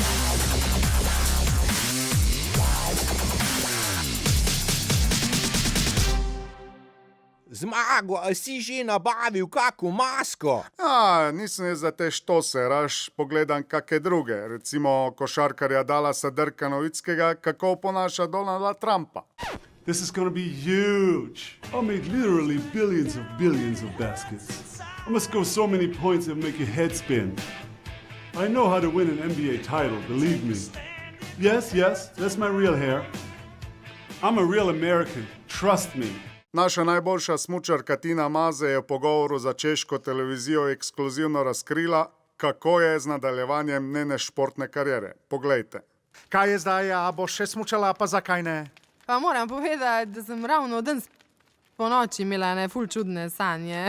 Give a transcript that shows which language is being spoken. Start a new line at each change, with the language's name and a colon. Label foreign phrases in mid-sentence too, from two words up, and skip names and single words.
Slovenian: Zmago, a si že nabavil kako masko? Nisem je za te štose, raš pogledam kakšne druge. Recimo košarkarja Dallasa Dirka Nowitzkiega, kako ponaša Donalda Trumpa.
English: This is going to be huge. I'll make literally billions of baskets. I must score so many points that make your head spin. I know how to win an NBA title, believe me. Yes, that's my real hair. I'm a real American, trust me.
Slovenian: Naša najboljša smučarka Tina Maze je v pogovoru za češko televizijo ekskluzivno razkrila, kako je z nadaljevanjem njene športne kariere. Poglejte. Kaj je zdaj, a boš še smučala, pa zakaj ne? Pa moram povedati, da sem ravno danes po noči imela ene ful čudne sanje.